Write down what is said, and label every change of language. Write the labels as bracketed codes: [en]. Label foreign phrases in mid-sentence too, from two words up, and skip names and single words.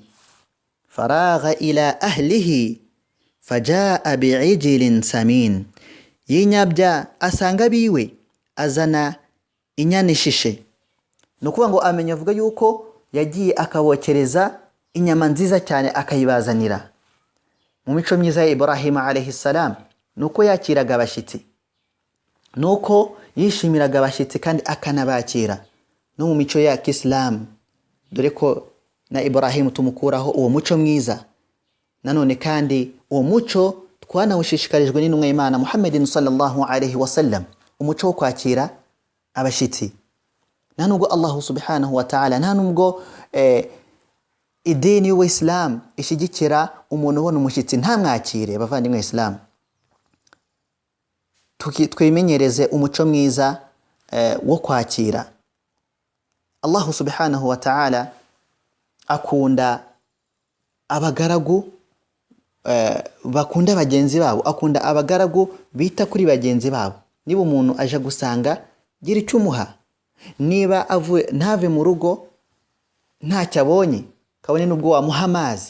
[ar] فراغ إلى أهله فجاء بعجل سمين, [rw] yinyabya asanga biwe azana inyana ishishe. Nukuvuga ngo amenya avuga yuko yagiye akabokereza inyama nziza cyane akayibazanira. Mu mico myiza ya Ibrahim [ar] عليه السلام [rw] nuko yakiraga abashitsi, nuko yishimiraga abashitsi kandi akanabakira. No mu mico ya Islam, dore ko na Ibrahim tumukuraho uwo muco mwiza. Nanone kandi uwo muco twanawushishikarijwe n'intumwa y'Imana Muhammadin [ar] صلى الله عليه وسلم, [rw] umuco wo kwakira abashitsi. Nanubwo [ar] الله سبحانه وتعالى, [rw] nanubwo idini y'Islam ishigikira umuntu ubona umushitsi ntamwakire, bavandimwe Islam, twimenyereze umuco mwiza wo kwakira. [ar] الله سبحانه وتعالى [rw] akunda abagaragu bakunda bagenzi babo, akunda abagaragu bita kuri bagenzi babo. Niba umuntu aje gusanga, gira icyo umuha. Niba avuye ntave mu rugo ntacyo abonye, kabone nubwo wamuha amazi.